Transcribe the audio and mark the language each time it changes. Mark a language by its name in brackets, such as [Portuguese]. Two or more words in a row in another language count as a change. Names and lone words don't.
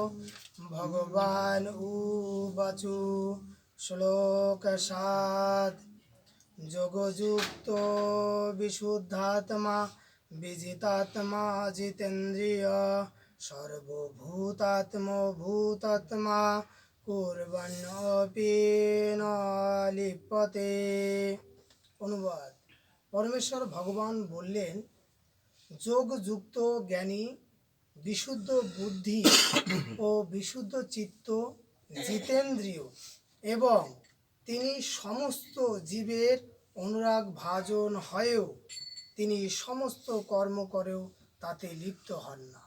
[Sanskrit] भगवान् उवाचु श्लोक 7। योगयुक्तो विशुद्धात्मा विजितात्मा जितेन्द्रिय सर्वभूतात्मा भूतात्मा कुर्वन्नपि न लिप्यते। [Bangla] অনুবাদ। পরমেশ্বর ভগবান বললেন, যোগযুক্ত জ্ঞানী বিশুদ্ধ বুদ্ধি ও বিশুদ্ধ চিত্ত জিতেন্দ্রিয় এবং তিনি সমস্ত জীবের অনুরাগ ভাজন হয়েও তিনি সমস্ত কর্ম করেও তাতে লিপ্ত হন না।